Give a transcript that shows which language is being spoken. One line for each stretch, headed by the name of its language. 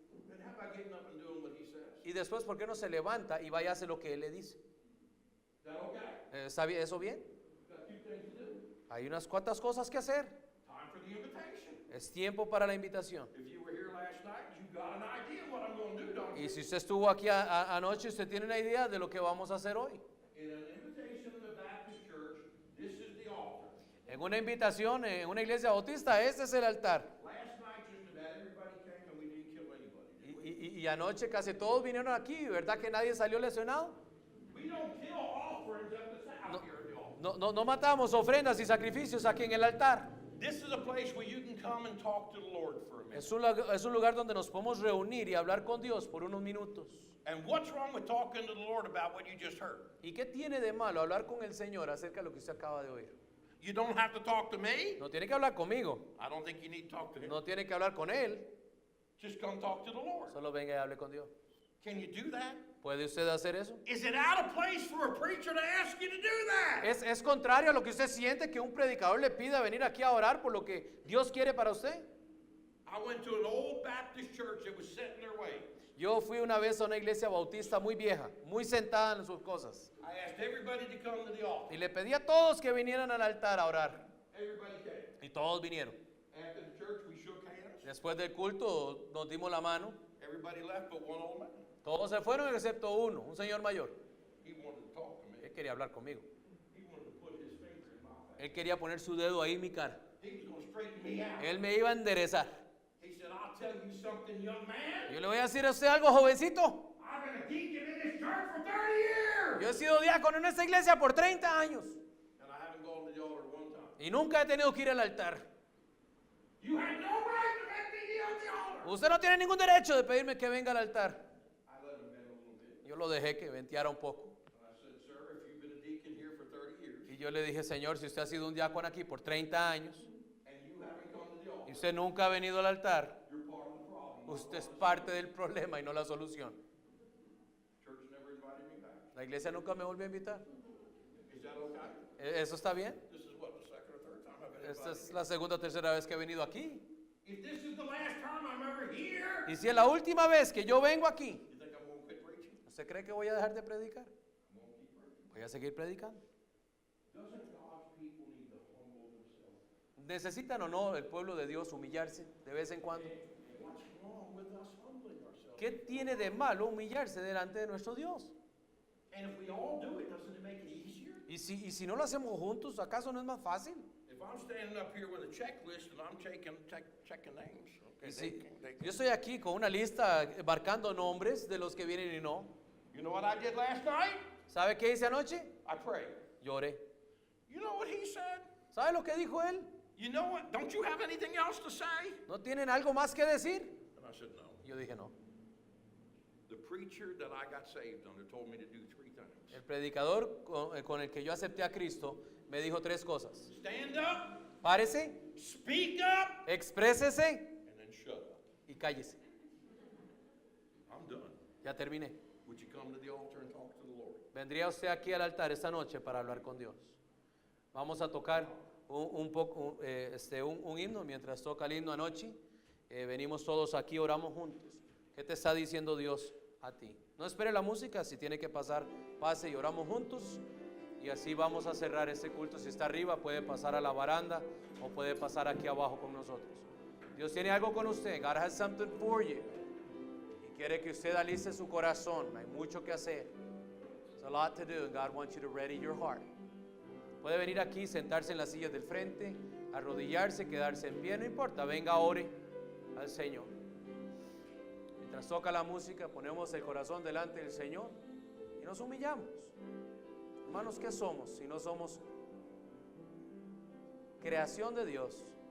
English: Then how about getting up and doing what he says?
Spanish: Y después, ¿por qué no se levanta y vaya a hacer lo que Él le dice?
English: Is that okay?
Spanish: ¿Está bien, eso bien?
English: Got a few things to do.
Spanish: Hay unas cuantas cosas que hacer.
English: Time for the invitation.
Spanish: Es tiempo para la invitación.
English: If you were here last night, you got an idea what I'm going to do, don't you?
Spanish: Y si usted estuvo aquí anoche, usted tiene una idea de lo que vamos a hacer hoy.
English: In an invitation in the Baptist church, this is the altar.
Spanish: En una invitación, en una iglesia bautista, este es el altar.
English: Last night, just about everybody came and we didn't kill anybody, did we?
Spanish: Y anoche casi todos vinieron aquí, ¿verdad que nadie salió lesionado?
English: We don't kill offerings up the south here at the altar.
Spanish: No matamos ofrendas y sacrificios aquí en el altar.
English: This is a place where you can come and talk to the Lord for a minute.
Spanish: Es un lugar donde nos podemos reunir y hablar con Dios por unos minutos.
English: And what's wrong with talking to the Lord about what you just heard?
Spanish: ¿Y qué tiene de malo hablar con el Señor acerca de lo que usted acaba de oír?
English: You don't have to talk to me.
Spanish: No tiene que hablar conmigo,
English: I don't think you need to talk to him.
Spanish: no tiene que hablar con Él.
English: Just come talk to the Lord.
Spanish: Solo venga y hable con Dios.
English: Can you do that?
Spanish: ¿Puede usted hacer eso?
English: Is it out of place for a preacher to ask you to do that?
Spanish: ¿Es contrario a lo que usted siente que un predicador le pida venir aquí a orar por lo que Dios quiere para usted?
English: I went to an old Baptist church that was set in their way.
Spanish: Yo fui una vez a una iglesia bautista muy vieja, muy sentada en sus cosas.
English: I asked everybody to come to the altar.
Spanish: Y le pedí a todos que vinieran al altar a orar.
English: Everybody came.
Spanish: Y todos vinieron.
English: After the church, we shook hands.
Spanish: Después del culto nos dimos la mano.
English: Everybody left but one old man.
Spanish: Todos se fueron excepto uno, un señor mayor.
English: He wanted to talk to me.
Spanish: Él quería hablar conmigo.
English: He wanted to put his finger in my face.
Spanish: Él quería poner su dedo ahí en mi cara.
English: He was going to straighten me out.
Spanish: Él me iba a enderezar.
English: He said, I'll tell you something, young man.
Spanish: Yo le voy a decir a usted algo, jovencito.
English: I've been a deacon in this church for 30 years.
Spanish: Yo he sido diácono en esta iglesia por 30 años.
English: And I haven't gone to the altar one time.
Spanish: Y nunca he tenido que ir al altar.
English: You had no right to make me kneel at the altar.
Spanish: Usted no tiene ningún derecho de pedirme que venga al altar.
English: I let him bend a little bit.
Spanish: Yo lo dejé que venteara un poco.
English: And I said, sir, if you've been a deacon here for 30 years
Spanish: Y yo le dije, Señor, si usted ha sido un diácono aquí por 30 años
English: and you haven't come to the
Spanish: y
English: altar,
Spanish: usted nunca ha venido al altar,
English: you're part of the problem.
Spanish: usted es parte del problema y no la solución.
English: Church never invited me back.
Spanish: La iglesia nunca me volvió a invitar.
English: Is that okay?
Spanish: ¿Eso está bien?
English: This is what, the second or third time I've been
Spanish: Esta
English: invited.
Spanish: es la segunda o tercera vez que he venido aquí.
English: If this is the last time I'm ever here,
Spanish: Y si es la última vez que yo vengo aquí,
English: you think I'm going to quit preaching?
Spanish: ¿usted cree que voy a dejar de predicar?
English: I'm going to keep preaching.
Spanish: Voy a seguir predicando.
English: Doesn't God's people need to humble themselves?
Spanish: ¿Necesitan o no el pueblo de Dios humillarse de vez en cuando?
English: What's wrong with us humbling ourselves?
Spanish: ¿Qué tiene de malo humillarse delante de nuestro Dios?
English: And if we all do it, doesn't it make it easier?
Spanish: Y si no lo hacemos juntos, ¿acaso no es más fácil?
English: If I'm standing up here with a checklist and I'm checking names, okay,
Spanish: Y si
English: they
Spanish: yo estoy aquí con una lista marcando nombres de los que vienen y no.
English: You know what I did last night?
Spanish: ¿Sabe qué hice anoche?
English: I prayed.
Spanish: Lloré.
English: You know what he said?
Spanish: ¿Sabe lo que dijo él?
English: You know what? Don't you have anything else to say?
Spanish: ¿No tienen algo más que decir?
English: And I said, no.
Spanish: Yo dije no.
English: The preacher that I got saved under told me to do 3 things.
Spanish: El predicador con el que yo acepté a Cristo me dijo 3 cosas.
English: Stand up,
Spanish: Párese,
English: speak up,
Spanish: exprésese
English: and then shut up.
Spanish: y cállese.
English: I'm done.
Spanish: Ya terminé.
English: Would you come to the altar and talk to the Lord?
Spanish: Vendría usted aquí al altar esta noche para hablar con Dios. Vamos a tocar un himno. Mientras toca el himno anoche, venimos todos aquí, oramos juntos. ¿Qué te está diciendo Dios a ti? No espere la música, si tiene que pasar, pase y oramos juntos. Y así vamos a cerrar este culto. Si está arriba, puede pasar a la baranda o puede pasar aquí abajo con nosotros. Dios tiene algo con usted.
English: God has something for you.
Spanish: Y quiere que usted aliste su corazón. Hay mucho que hacer.
English: There's a lot to do, and God wants you to ready your heart.
Spanish: Puede venir aquí, sentarse en las sillas del frente, arrodillarse, quedarse en pie, no importa. Venga, ore al Señor. Mientras toca la música, ponemos el corazón delante del Señor y nos humillamos. Hermanos, ¿qué somos si no somos creación de Dios?